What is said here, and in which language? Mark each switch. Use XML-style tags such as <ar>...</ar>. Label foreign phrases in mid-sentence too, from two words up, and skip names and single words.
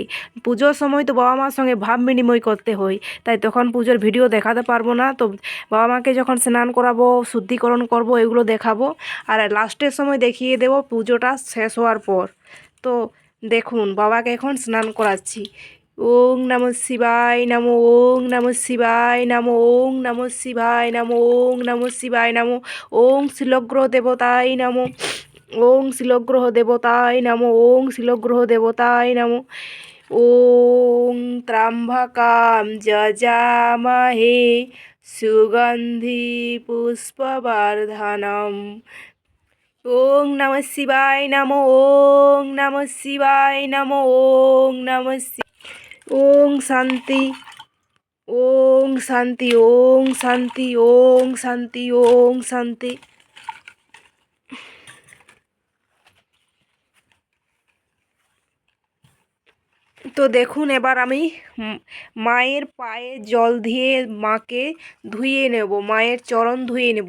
<bn>পুজোর সময় তো বাবা মার সঙ্গে ভাব বিনিময় করতে হয়, তাই তখন পুজোর ভিডিও দেখাতে পারবো না। তো বাবা মাকে যখন স্নান করাবো, শুদ্ধিকরণ করব, এগুলো দেখাবো। আর লাস্টের সময় দেখিয়ে দেব পুজোটা শেষ হওয়ার পর। তো দেখুন বাবাকে এখন স্নান করাচ্ছি।</bn> <sa>ওং নমঃ শিবায় নমঃ, ওং নমঃ শিবায় নমঃ, ওং নমঃ শিবায় নমঃ, ওং নমঃ শিবায় নমঃ, ওং শিলগ্রহ দেবতায় নমঃ, ওং শিলগ্রহ দেবতায় নমঃ, ওং শিলগ্রহ দেবতায় নমঃ। ওং ত্র্যম্বকাম যজামহে সুগন্ধি পুষ্পবর্ধনম। ওং নমঃ শিবায় নমঃ, ওং নমঃ শিবায় নমঃ, ওং নমঃ ওং শান্তি, ওং শান্তি, ওং শান্তি, ওং শান্তি, ওং শান্তি।</sa> <bn>তো দেখুন এবার আমি মায়ের পায়ে জল দিয়ে মাকে ধুয়ে নেব, মায়ের চরণ ধুয়ে নেব।</bn>